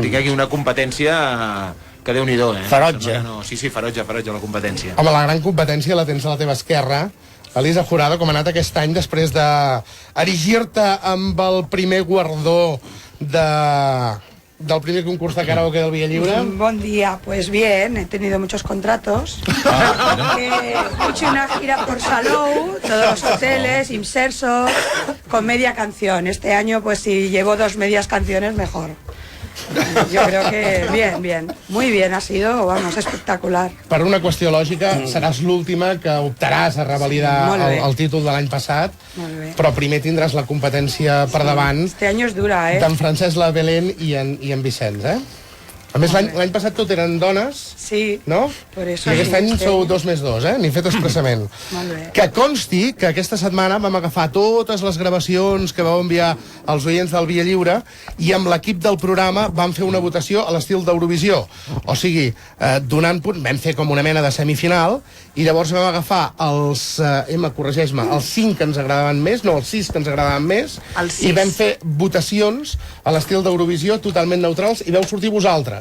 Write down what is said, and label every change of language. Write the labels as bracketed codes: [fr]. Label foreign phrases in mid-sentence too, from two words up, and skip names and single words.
[ca] Tinc aquí una competència que Déu-n'hi-do, eh? Ferotge. No, sí, ferotge la competència. Home, la gran competència la tens a la teva esquerra. Elisa Jurado, com ha anat aquest any després d'erigir-te amb el primer guardó del primer concurs de karaoke del Villa Lliure. [es] Buen día, pues bien, he tenido muchos contratos. He hecho una gira por Salou, todos los hoteles, Imserso, con media canción. Este año, pues si llevo 2 medias canciones, mejor. Yo creo que bien. Muy bien, ha sido, vamos, espectacular. [ca] Per una qüestió lògica, seràs l'última que optaràs a revalidar el títol de l'any passat, però primer tindràs la competència per davant. [es] Este año es dura, [ca] d'en Francesc La Belén i en Vicenç, A més, l'any passat tot eren dones, sí, no? [es] Por eso [ca] I aquest any sou 2+2, N'hi fet expressament. Que consti que aquesta setmana vam agafar totes les gravacions que vau enviar als oients del Via Lliure i amb l'equip del programa vam fer una votació a l'estil d'Eurovisió. O sigui, donant punt, vam fer com una mena de semifinal i llavors vam agafar els, corregeix-me, els 5 que ens agradaven més, no, els 6 que ens agradaven més, i vam fer votacions a l'estil d'Eurovisió totalment neutrals i vau sortir vosaltres.